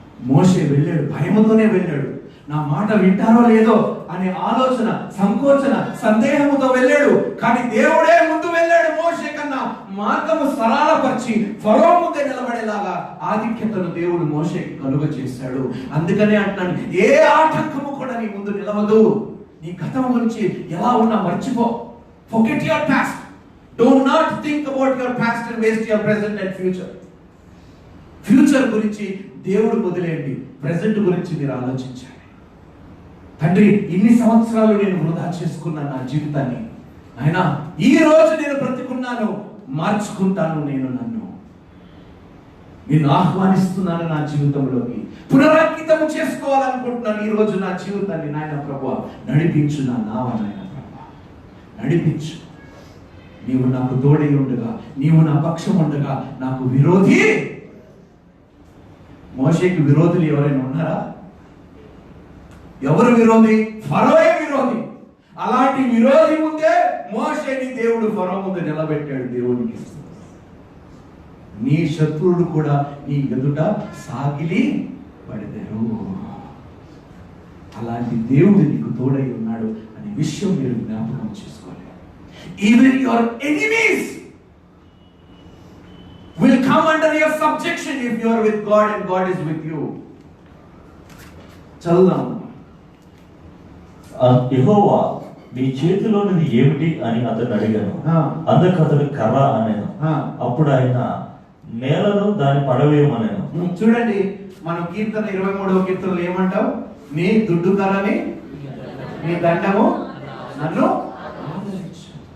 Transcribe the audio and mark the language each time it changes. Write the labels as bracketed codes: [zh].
[te] మోషే వెళ్ళాడు, భయముతోనే వెళ్ళాడు. నా మాట వింటారో లేదో అనే ఆలోచన, సంకోచన, సందేహముతో వెళ్ళాడు. కానీ దేవుడే ముందు వెళ్ళాడు. మోషే కన్నా మార్గము సరళపరిచి ఫరో ముందే నిలబడేలాగా ఆధిక్యతను దేవుడు మోషేకి కలుగ చేశాడు. అందుకనే అంటున్నాను, ఏ ఆటంకము కూడా నీ ముందు నిలవదు. నీ గతం గురించి ఎలా ఉన్నా మర్చిపో. [en] Forget your past. Do not think about your past and waste your present and future. [te] Future గురించి దేవుడు వదిలేయండి, ప్రెజెంట్ గురించి మీరు ఆలోచించండి. తండ్రి, ఇన్ని సంవత్సరాలు నేను వృధా చేసుకున్నాను నా జీవితాన్ని, అయినా ఈ రోజు నేను బ్రతికున్నాను, మార్చుకుంటాను నేను నన్ను. నేను ఆహ్వానిస్తున్నాను నా జీవితంలోకి, పునరాంకితం చేసుకోవాలనుకుంటున్నాను ఈ రోజు నా జీవితాన్ని. నాయన ప్రభువా, నడిపించు నా నావ, నాయన ప్రభువా నడిపించు. నీవు నాకు తోడై ఉండగా, నీవు నా పక్షం ఉండగా నాకు విరోధి. మోషేకి విరోధులు ఎవరైనా ఉన్నారా? ఎవరు విరోధి? ఫరోయే విరోధి. అలాంటి విరోధి ముందే మోషేని దేవుడు ఫరో ముందు నిలబెట్టాడు. దేవునికి నీ శత్రువుడు కూడా నీ ఎదుట సాగిలి పడెదరు. అలాంటి దేవుడు నీకు తోడై ఉన్నాడు అనే విషయం మీరు జ్ఞాపకం చేసుకోవాలి. [en] Even your enemies will come under your subjection if you are with God and God is with you. [te] చదువుదాం. యెహోవా నీ చేతిలోనిది ఏమిటి అని అతను అడిగాను. అందుకు అతడు కర్ర అనేను. అప్పుడు ఆయన నేలను దాన్ని పడవేయమనేను. చూడండి, మనం కీర్తన 23వ కీర్తనలో ఏమంటాం? నీ దుడ్డు కర్రని, నీ దండము నన్ను ఆదరించు.